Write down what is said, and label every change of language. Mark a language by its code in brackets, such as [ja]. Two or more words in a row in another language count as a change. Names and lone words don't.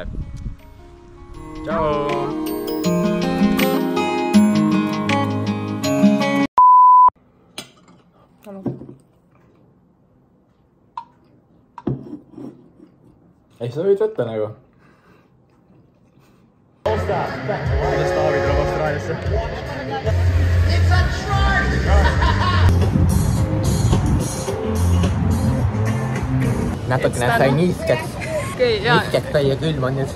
[et] Tšau! Ei, sa võid võtta nagu. Kuidas Taavi tuleb Austraaliasse? [en] It's a try! [et] natukene sai niisket. Okei, jaa. Niisket sai ja külm on nüüd.